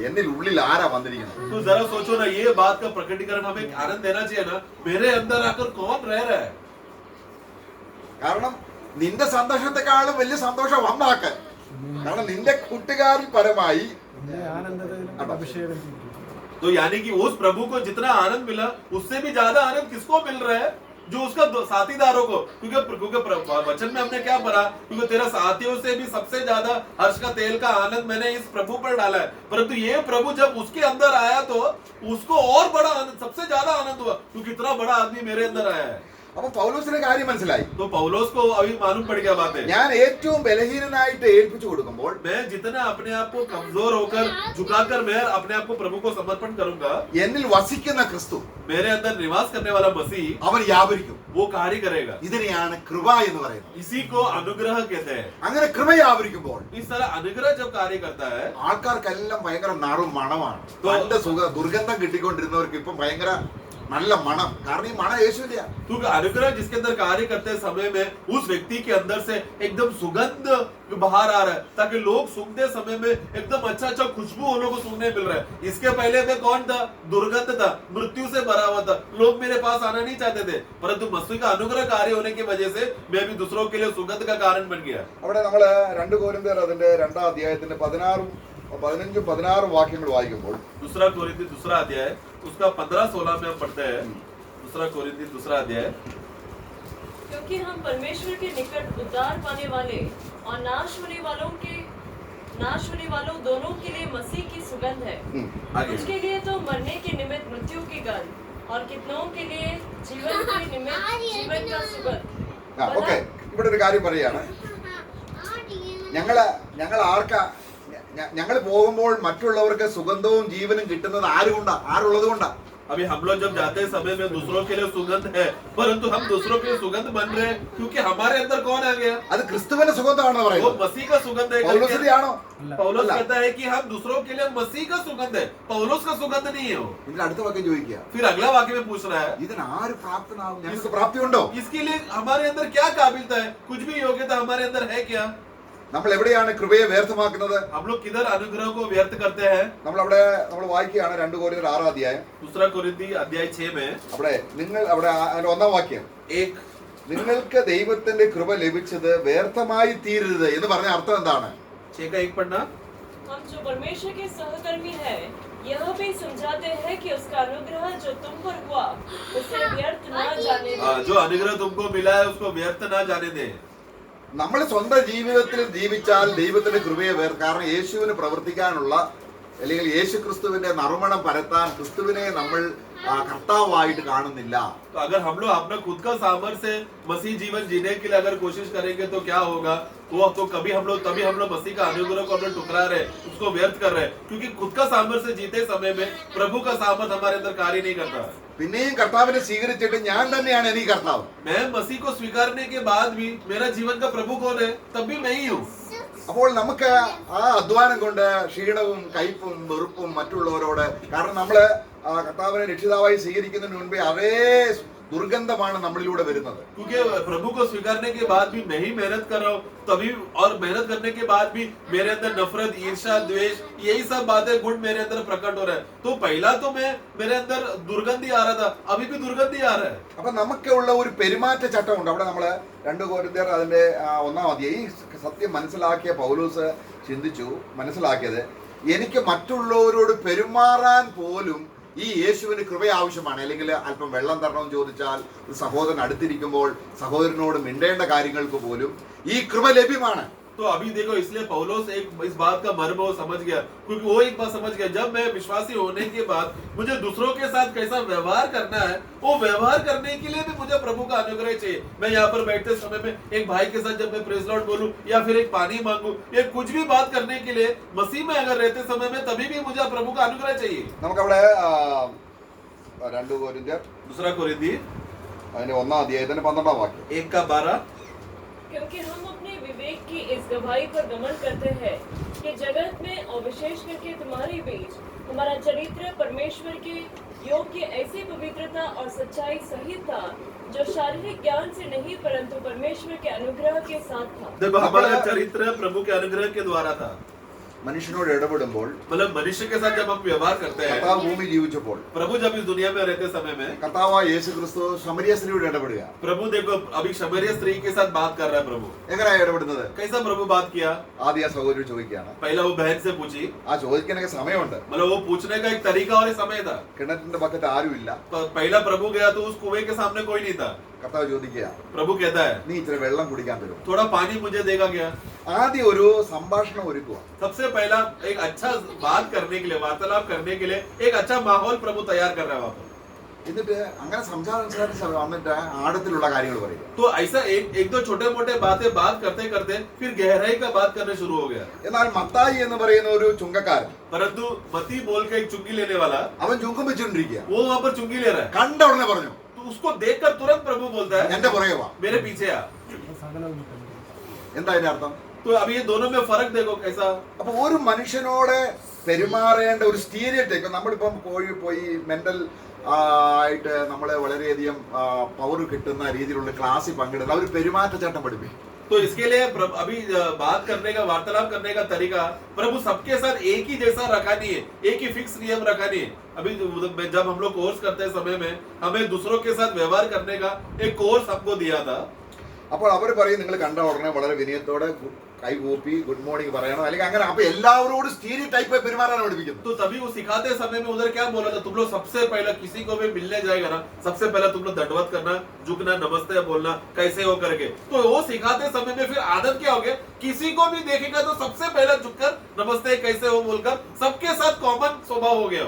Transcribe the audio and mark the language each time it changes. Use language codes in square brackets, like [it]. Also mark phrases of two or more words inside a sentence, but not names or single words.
[ml] എന്നിൽ ഉള്ളിൽ ആരാ വന്നിരിക്കുന്നത്? [hi] तो जरा सोचो ना, ये बात का प्रकटीकरण हमें आनंद देना चाहिए ना, मेरे अंदर आकर कौन रह रहा है? [ml] കാരണം നിന്റെ സന്തോഷത്തെക്കാളും വലിയ സന്തോഷം വന്നാക്ക്. കാരണം നിന്റെ കൂട്ടുകാരിൽ പരമായി [hi] तो यानी कि उस प्रभु को जितना आनंद मिला उससे भी ज्यादा आनंद किसको मिल रहा है? जो उसका साथीदारों को. क्योंकि वचन में हमने क्या पढ़ा, क्योंकि तेरा साथियों से भी सबसे ज्यादा हर्ष का तेल का आनंद मैंने इस प्रभु पर डाला है. परंतु ये प्रभु जब उसके अंदर आया तो उसको और बड़ा आनंद, सबसे ज्यादा आनंद हुआ, क्योंकि इतना बड़ा आदमी मेरे अंदर आया है. [ml] അപ്പൊ പൗലോസിന് കാര്യം മനസ്സിലായി. [hi] तो पौलुस को अभी मालूम पड़ गया बात है, [ml] ഞാൻ ഏറ്റവും ബലഹീനനായിട്ട് ഏൽപ്പിച്ചു കൊടുക്കുമ്പോൾ [hi] मैं जितना अपने आप को कमजोर होकर झुकाकर मैं अपने आप को प्रभु को समर्पण करूंगा, [ml] എന്നിൽ വസിക്കുന്ന ക്രിസ്തു [hi] मेरे अंदर निवास करने वाला मसीह [ml] അവൻ വ്യാപരിക്കും. [hi] वो कार्य करेगा. [ml] ഇതിനെയാണ് കൃപ എന്ന് പറയുന്നത്. [hi] इसी को अनुग्रह कहते हैं. [ml] അങ്ങനെ കൃപ വ്യാപരിക്കുമ്പോൾ [hi] इस तरह अनुग्रह जब कार्य करता है, [ml] ആൾക്കാർക്കെല്ലാം ഭയങ്കര നാറും മണമാണ്. നല്ല ദുർഗന്ധം കിട്ടിക്കൊണ്ടിരുന്നവർക്ക് ഇപ്പം ഭയങ്കര നല്ല മണം. കാരണം ഈ മണം യേശുവിന്റെയാണ്. [hi] क्योंकि अनुग्रह जिसके अंदर कार्य करते समय में उस व्यक्ति के अंदर से एकदम सुगंध बाहर आ रहा है, ताकि लोग सूंघते समय में एकदम अच्छा खुशबू उन लोगों को सूंघने मिल रहा है. इसके पहले मैं कौन था? दुर्गंध था, मृत्यु से भरा हुआ था, लोग मेरे पास आना नहीं चाहते थे. परंतु मसीह का अनुग्रह कार्य होने की वजह से मैं भी दूसरों के लिए सुगंध का कारण बन गया. [ml] അവിടെ നമ്മള് 2 കൊരിന്ത്യർ അതിന്റെ 2-ാം അധ്യായത്തിന്റെ 15-16 വാക്യങ്ങൾ വായിക്കുമ്പോൾ [hi] दूसरा कोरिन्थी दूसरा अध्याय उसका 15-16 में हम पढ़ते हैं. दूसरा कोरिन्थी दूसरा अध्याय, क्योंकि हम परमेश्वर के निकट उद्धार पाने वाले और नाश होने वालों दोनों के लिए मसीह की सुगंध है. आगे. उसके लिए तो मरने के निमित्त मृत्यु की गंध और कितनों के लिए जीवन के निमित्त जीवन का सुगंध. [ml] ഓക്കെ, ഇവിടെ ഒരു കാര്യം പറയാണ്. ഞങ്ങൾ ഞങ്ങൾ പോകുമ്പോൾ മറ്റുള്ളവർക്ക് സുഗന്ധവും ജീവനും കിട്ടുന്നത് ആരുള്ളത് കൊണ്ടാ? [hi] अभी हम लोग जब जाते समय में दूसरों के लिए सुगंध है, परंतु हम दूसरों के लिए सुगंध बन रहे हैं क्योंकि हमारे अंदर कौन आ गया? [ml] അത് ക്രിസ്തുവിന്റെ സുഗന്ധമാണെന്ന് [hi] वो [ml] പറയുന്നത്. [hi] मसीह का सुगंध है. [ml] പൗലോസിന്റെ ആണോ? [hi] पौलुस कहता है कि हम दूसरों के लिए मसीह का सुगंध है, पौलुस का सुगंध नहीं है वो. [ml] ഇതിന്റെ അടുത്ത വാക്യം ചോദിക്കുക, [hi] फिर अगला वाक्य में पूछ रहा है, [ml] ഇതിന് ആര് പ്രാപ്തനാകും? ഞങ്ങൾക്ക് പ്രാപ്തിയുണ്ടോ? [hi] इसके लिए हमारे अंदर क्या काबिलियत है? कुछ भी योग्यता हमारे अंदर है क्या? [ml] നമ്മൾ എവിടെയാണ് കൃപയെ വ്യർത്ഥമാക്കുന്നത്? [hi] हम लोग किधर अनुग्रह को व्यर्थ करते हैं? [ml] നമ്മൾ വായിക്കുകയാണ് 2 കൊരിന്ത്യർ 6-ാം അധ്യായം. [hi] दूसरा कोरिन्थी अध्याय 6 में [ml] അവിടെ അതിന്റെ 1-ാം വാക്യം, [hi] एक [ml] നിങ്ങൾക്ക് ദൈവത്തിന്റെ കൃപ ലഭിച്ചത് വ്യർത്ഥമായി തീരരുത് എന്ന് പറഞ്ഞ അർത്ഥം എന്താണ്? [hi] 6 का 1 पढ़ना. हम जो परमेश्वर के सहकर्मी हैं, यह भी समझाते हैं कि उसका अनुग्रह जो तुम पर हुआ उसे व्यर्थ न जाने दे. जो अनुग्रह तुमको मिला है उसको व्यर्थ ना जाने दे. [ml] നമ്മൾ സ്വന്തം ജീവിതത്തിൽ ജീവിച്ചാൽ ദൈവത്തിന്റെ കൃപയെ കാരണം യേശുവിന് പ്രവർത്തിക്കാനുള്ള അല്ലെങ്കിൽ യേശു ക്രിസ്തുവിന്റെ നറുമണം പരത്താൻ ക്രിസ്തുവിനെ നമ്മൾ कर्तावाइट കാണുന്നില്ല. [hi] तो अगर हम लोग अपना खुद का सामर्थ्य से मसीह जीवन जीने के लिए अगर कोशिश करेंगे तो क्या होगा? तो कभी हम लोग तभी हम लोग मसीह का अनुग्रह को हम लोग टुकरा रहे, उसको व्यर्थ कर रहे हैं, क्योंकि खुद का सामर्थ्य से जीते समय में प्रभु का सामर्थ्य हमारे अंदर कार्य नहीं करता है. [ml] പിന്നെയും കർത്താവിനെ സ്വീകരിച്ചിട്ട് ഞാൻ തന്നെയാണ് എനിക്ക് കർത്താവ്. [hi] मैं मसीह को स्वीकारने के बाद भी मेरा जीवन का प्रभु कौन है? तब भी मैं ही हूँ. [ml] അപ്പോൾ നമുക്ക് ആ അധ്വാനം കൊണ്ട് ക്ഷീണവും കയ്പും വെറുപ്പും മറ്റുള്ളവരോട്, കാരണം നമ്മള് കർത്താവിനെ രക്ഷിതാവായി സ്വീകരിക്കുന്നതിന് മുൻപേ അതേ दुर्गंधमान നമ്മളിലൂടെ വരുന്നത്. [hi] क्योंकि प्रभु को स्वीकारने के बाद भी मैं ही मेहनत कर रहा हूँ, तभी और मेहनत करने के बाद भी मेरे अंदर नफरत, ईर्ष्या, द्वेष, यही सब बातें गुण मेरे अंदर प्रकट हो रहा है. तो पहला तो मेरे अंदर दुर्गंधी आ रहा था, अभी भी दुर्गंधी आ रहा है. [ml] അപ്പൊ നമുക്കുള്ള ഒരു പെരുമാറ്റ ചട്ടമുണ്ട്. അവിടെ നമ്മള് 2 കൊരിന്ത്യർ അതിന്റെ 1-ാം അധ്യായം ഈ സത്യം മനസ്സിലാക്കിയ പൗലോസ് ചിന്തിച്ചു, മനസ്സിലാക്കിയത് എനിക്ക് മറ്റുള്ളവരോട് പെരുമാറാൻ പോലും ഈ യേശുവിന് കൃപ ആവശ്യമാണ്. അല്ലെങ്കിൽ അല്പം വെള്ളം തരണമെന്ന് ചോദിച്ചാൽ ഒരു സഹോദരൻ അടുത്തിരിക്കുമ്പോൾ സഹോദരനോട് മിണ്ടേണ്ട കാര്യങ്ങൾക്ക് പോലും ഈ കൃപ ലഭ്യമാണ്. [hi] तो अभी देखो, इसलिए पौलुस इस बात का मर्म वो समझ गया, क्योंकि वो एक बात समझ गया, जब मैं विश्वासी होने के बाद मुझे दूसरों के साथ कैसा व्यवहार करना है, वो व्यवहार करने के लिए भी मुझे प्रभु का अनुग्रह चाहिए. मैं यहाँ पर बैठते समय में एक भाई के साथ जब मैं [en] praise Lord [hi] बोलूं या फिर एक पानी मांगू या कुछ भी बात करने के लिए मसीह में अगर रहते समय में, तभी भी मुझे प्रभु का अनुग्रह चाहिए. [ml] നമുക്കവിടെ 2 കൊരിന്ത്യർ [hi] दूसरा कोरिन्थी [ml] അതിന്റെ 1-ാം അധ്യായത്തിന്റെ 12-ാം വാക്യം [hi] 1 का 12. क्योंकि हम अपने विवेक की इस गवाही पर गमन करते हैं कि जगत में और विशेष करके तुम्हारे बीच हमारा चरित्र परमेश्वर के योग्य ऐसी पवित्रता और सच्चाई सहित था, जो शारीरिक ज्ञान से नहीं परंतु परमेश्वर के अनुग्रह के साथ था. देखो, हमारा चरित्र प्रभु के अनुग्रह के द्वारा था. [ml] മനുഷ്യനോട് ഇടപെടുമ്പോൾ, [hi] मतलब मनुष्य के साथ जब हम व्यवहार करते हैं, [ml] കർത്താവ് ഭൂമി ജീവിച്ചപ്പോൾ [hi] प्रभु जब इस दुनिया में रहते समय में, [ml] കർത്താവായ യേശു ക്രിസ്തു ശമരിയ സ്ത്രീയോട് ഇടപെടുക. [hi] प्रभु देखो अभी शमरिया स्त्री के साथ बात कर रहा है. प्रभु [ml] എങ്ങനെയാ ഇടപെടുന്നത്? [hi] कैसा प्रभु बात किया? [ml] ആദ്യ ആ സഹോദരി ചോദിക്കുകയാണ്. [hi] पहला वो बहन से पूछी, [ml] ആ ചോദിക്കാനൊക്കെ സമയമുണ്ട്. [hi] मतलब वो पूछने का एक तरीका और एक समय था. [ml] കിണറ്റിന്റെ പക്കത്ത് ആരുമില്ല. [hi] पहला प्रभु गया तो उस कुएं के सामने कोई नहीं था. [ml] കർത്താവ് ചോദിക്കുക, [hi] प्रभु कहता है, [ml] നീ ഇച്ചിരി വെള്ളം കുടിക്കാൻ തരും. [hi] थोड़ा पानी मुझे देगा क्या? [ml] ആദ്യം ഒരു സംഭാഷണം ഒരുക്കുക. [hi] सबसे पहला एक अच्छा बात करने के लिए, वार्तालाप करने के लिए एक अच्छा माहौल प्रभु तैयार कर रहा है वहां पर. [ml] എന്നിട്ട് അങ്ങനെ സംസാരിച്ച് വന്നിട്ട് ആഴത്തിലുള്ള കാര്യങ്ങൾ പറയും. [hi] तो ऐसा एक दो छोटे मोटे बातें बात करते करते फिर गहराई का बात करना शुरू हो गया. [ml] എന്നാൽ മത്തായി എന്ന് പറയുന്ന ഒരു ചുങ്കക്കാരൻ, [hi] परंतु मती बोल के एक चुंगी लेने वाला, [ml] അവൻ ചുങ്കം വെച്ചുകൊണ്ടിരിക്കുക. [hi] वो वहां पर चुंगी ले रहा है. [ml] കണ്ട ഉടനെ പറഞ്ഞു, [hi] तो उसको देखकर तुरंत प्रभु बोलता है, [ml] എന്റെ പുറകെ വാ. [hi] मेरे पीछे आ. [ml] എന്താ അതിന്റെ അർത്ഥം? [hi] तो अब ये दोनों में फर्क देखो कैसा. [ml] അപ്പൊ ഒരു മനുഷ്യനോട് പെരുമാറേണ്ട ഒരു സ്റ്റീരിയോടൈപ്പ്, നമ്മളിപ്പം പോയി മെന്റൽ ആയിട്ട് നമ്മളെ വളരെയധികം പവർ കിട്ടുന്ന രീതിയിലുള്ള ക്ലാസ്സിൽ പങ്കെടുക്കുന്ന ഒരു പെരുമാറ്റച്ചട്ടം പഠിപ്പിക്കും. [hi] तो इसके लिए अभी बात करने का, वार्तालाप करने का तरीका प्रभु सबके साथ एक ही जैसा रखा नहीं है, एक ही फिक्स नियम रखा नहीं है. अभी जब हम लोग कोर्स करते समय में हमें दूसरों के साथ व्यवहार करने का एक कोर्स हमको दिया था. [ml] അപ്പോൾ അവർ പറയും നിങ്ങൾ കണ്ട ഉടനെ വളരെ വിനയത്തോടെ കൈ കൂപ്പി [en] good morning [ml] പറയണം, അല്ലെങ്കിൽ അങ്ങനെ. അപ്പൊ എല്ലാവരോടും സ്റ്റീരിയോടൈപ്പ് പഠിപ്പിക്കുന്നത്. [hi] तो तभी वो सिखाते समय में उधर क्या बोला था, तुम लोग सबसे पहला किसी को भी मिलने जाएगा ना, सबसे पहला तुम लोग दंडवत करना, झुकना, नमस्ते बोलना, कैसे हो करके. तो वो सिखाते समय में फिर आदत क्या हो गया, किसी को भी देखेगा तो सबसे पहला झुककर नमस्ते कैसे हो बोलकर सबके साथ कॉमन स्वभाव हो गया हो.